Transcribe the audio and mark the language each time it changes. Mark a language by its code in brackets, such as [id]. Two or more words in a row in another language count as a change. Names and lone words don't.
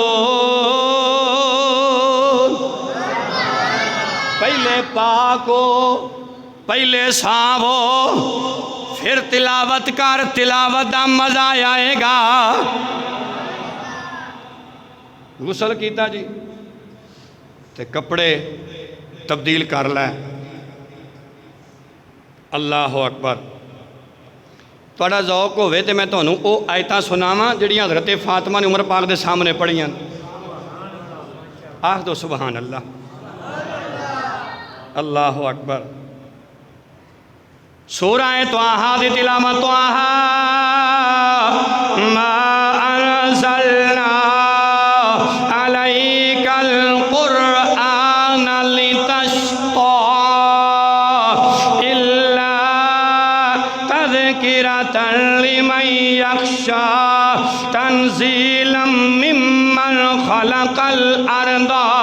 [pa] پہلے پاکو پہلے صاحبو پھر تلاوت کر تلاوت دا مزہ آئے گا غسل کیتا جی تے کپڑے تبدیل کر لے [ar] اللہ اکبر [pa] تھوڑا ذوق ہوئے تے میں تانوں او آیتاں سناواں جڑیاں حضرت فاطمہ نے عمر پاک دے سامنے پڑھیاں آہ دو [ar] سبحان اللہ اللہ اکبر [pa] سورہ طٰہٰ دی تلاوت [ar] طٰہٰ ما انزلنا علیک القرآن لتشقى الا تذکرۃ لمن یخشى تنزیلا ممن خلق الارض